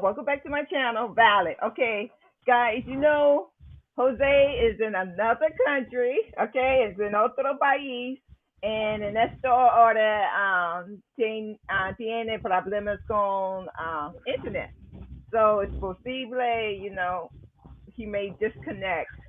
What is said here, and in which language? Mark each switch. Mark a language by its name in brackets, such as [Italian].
[English] Welcome back to my channel. Valid. Okay, guys, you know, Jose is in another country. Okay, it's in [Spanish] otro país. And en esta hora tiene problemas con internet. [English] So it's possible, he may disconnect.